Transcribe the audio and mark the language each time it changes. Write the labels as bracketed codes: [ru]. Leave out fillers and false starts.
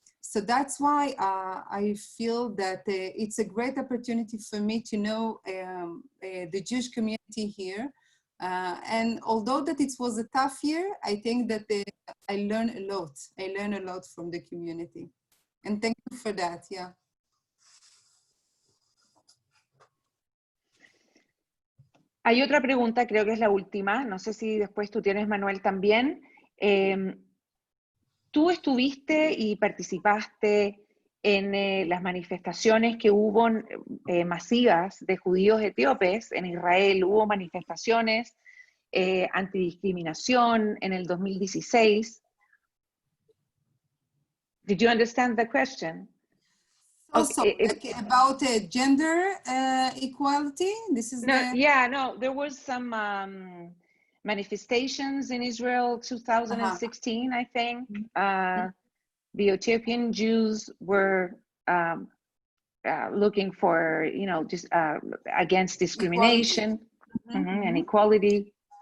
[en] So that's why I feel that it's a great opportunity for me to know the Jewish community here. And although that it was a tough year, I think that I learned a lot. I learned a lot from the community. And thank you for that, yeah. [es] Hay otra pregunta, creo que es la última. No sé si después tú tienes, Manuel, también. Tú estuviste y participaste en las manifestaciones que hubo masivas de judíos etíopes en Israel. Hubo manifestaciones antidiscriminación en el 2016. [en] Did you understand the question? Also, okay, about gender equality, this is there was some manifestations in Israel 2016, I think. The Ethiopian Jews were looking for, just against discrimination and equality.